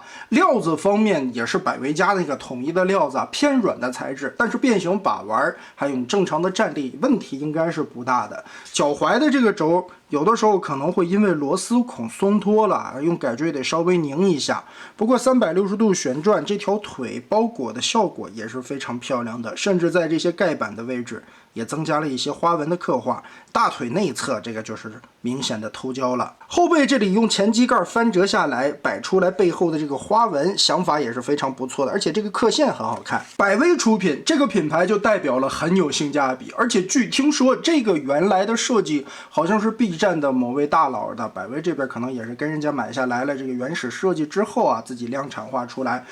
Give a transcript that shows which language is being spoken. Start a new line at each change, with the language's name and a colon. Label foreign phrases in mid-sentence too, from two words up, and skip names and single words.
Chinese: 料子方面也是百威家那個統一的料子，偏軟的材質，但是變形把玩還有你正常的站立，問題應該是不大的。腳踝的這個軸，有的時候可能會因為螺絲孔鬆脫了，用改錐得稍微擰一下。不過360度旋轉，這條腿包裹的效果也是非常漂亮的，甚至在這些蓋板的位置也增加了一些花紋的刻畫。大腿內側這個就是明顯的偷焦了。後背這裡用前機蓋翻折下來，擺出來背後的這個花紋，想法也是非常不錯的，而且這個刻線很好看。百威出品，這個品牌就代表了很有性價比，而且據聽說這個原來的設計好像是 B 站的某位大佬的，百威這邊可能也是跟人家買下來了這個原始設計之後啊，自己量產化出來。